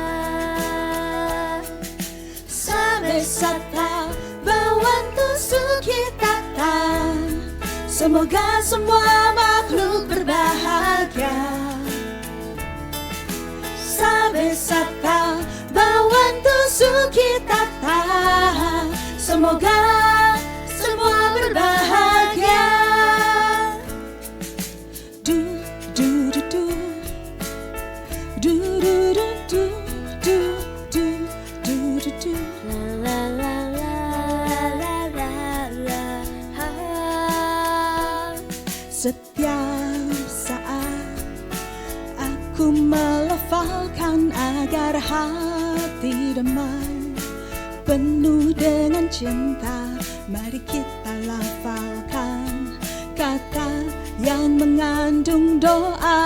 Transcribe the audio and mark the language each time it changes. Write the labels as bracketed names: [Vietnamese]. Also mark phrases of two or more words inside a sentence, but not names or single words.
[Pali] Sabe Sata Bawantu Sukitata, [Indonesian] semoga semua makhluk berbahagia. [Pali] Sabe Sata Bawantu Sukitata, [Indonesian] semoga semua berbahagia. Du du du du du du du du du du du du du. La la la la la la la. Setiap saat aku melafalkan agar hati damai, penuh dengan cinta. Mari kita lafalkan kata yang mengandung doa.